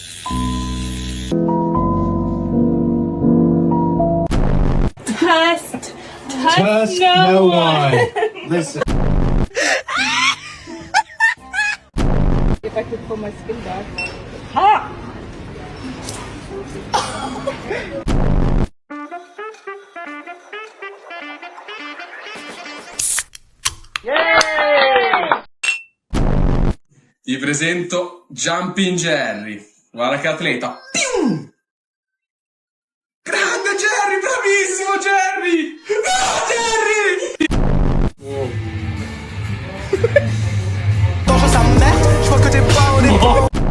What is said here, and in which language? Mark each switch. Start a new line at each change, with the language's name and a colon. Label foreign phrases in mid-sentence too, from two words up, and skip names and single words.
English: Test no one. Listen. If I could pull my skin back. Ha!
Italian: Ti presento Jumping Jerry. Guarda che atleta. Pium! Grande Jerry, bravissimo Jerry! No, Jerry!
French: Je vois que t'es pas honnête.